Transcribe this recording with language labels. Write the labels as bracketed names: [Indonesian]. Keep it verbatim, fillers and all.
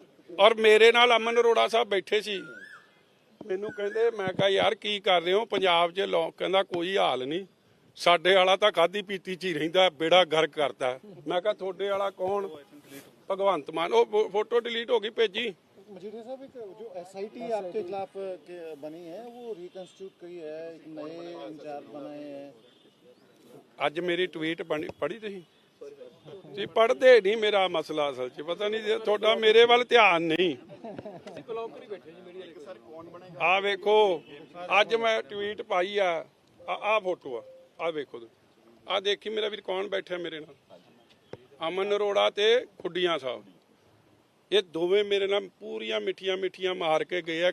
[Punjabi] ਔਰ ਮੇਰੇ ਨਾਲ ਅਮਨ ਅਰੋੜਾ ਸਾਹਿਬ ਬੈਠੇ ਸੀ। ਮੈਨੂੰ ਕਹਿੰਦੇ, ਮੈਂ ਕਿਹਾ ਯਾਰ ਕੀ ਕਰ ਰਹੇ ਹੋ ਪੰਜਾਬ 'ਚ? ਲੋਕ ਕਹਿੰਦਾ ਕੋਈ ਹਾਲ ਨਹੀਂ, ਸਾਡੇ ਵਾਲਾ ਤਾਂ ਖਾਦੀ ਪੀਤੀ 'ਚ ਹੀ ਰਹਿੰਦਾ, ਬੇੜਾ ਗਰਕ ਕਰਦਾ। ਮੈਂ ਕਿਹਾ ਤੁਹਾਡੇ ਵਾਲਾ ਕੌਣ? ਭਗਵੰਤ ਮਾਨ। ਉਹ ਫੋਟੋ ਡਿਲੀਟ ਹੋ ਗਈ ਭੇਜੀ। [Hindi] मजीठिया साहब, एक जो एसआईटी आपके खिलाफ के- बनी है वो रिकंस्टिट्यूट करी है, एक नए इंचार्ज बनाए हैं। [Punjabi] ਅੱਜ ਮੇਰੀ ਟਵੀਟ ਬਣੀ- ਪੜ੍ਹੀ ਤੁਸੀਂ ਤੁਸੀਂ ਪੜ੍ਹਦੇ ਨਹੀਂ, ਮੇਰਾ ਮਸਲਾ ਅਸਲ 'ਚ ਪਤਾ ਨਹੀਂ ਜੇ ਤੁਹਾਡਾ ਮੇਰੇ ਵੱਲ ਧਿਆਨ ਨਹੀਂ। ਆ ਵੇਖੋ ਅੱਜ ਮੈਂ ਟਵੀਟ ਪਾਈ ਆ, ਆ ਫੋਟੋ ਆ, ਆ ਵੇਖੋ ਆ ਦੇਖੀ ਮੇਰਾ ਵੀਰ ਕੌਣ ਬੈਠਾ ਮੇਰੇ ਨਾਲ, ਅਮਨ ਅਰੋੜਾ ਤੇ ਖੁੱਡੀਆਂ ਸਾਹਿਬ, ਇਹ ਦੋਵੇਂ ਮੇਰੇ ਨਾਲ ਪੂਰੀਆਂ ਮਿੱਠੀਆਂ ਮਿੱਠੀਆਂ ਮਾਰ ਕੇ ਗਏ ਆ।